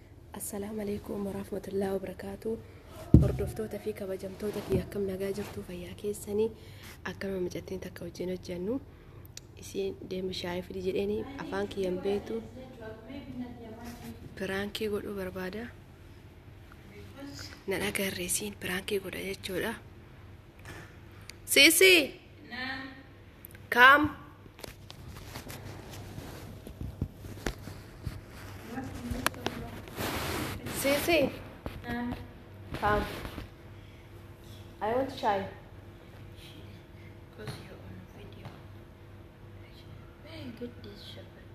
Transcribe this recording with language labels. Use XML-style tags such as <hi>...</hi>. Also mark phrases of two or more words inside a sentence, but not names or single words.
<ar>السلام عليكم ورحمة الله وبركاته.</ar> <om>hordoftoota fi kabajamtoota fi akkam nagaa jirtu fayyaa keessanii akkama mijattiin takka wajjin hojjennu isiin deemu shaayii fidi jedheeni afaan kiyyan beetu piraankii godhuu barbaada. Na dhagarre isiin piraankii godha jechuudha.</om> <en>Sisi kam Sisi come. I want chai. Because you're on video. Where you get this shepherd?</en>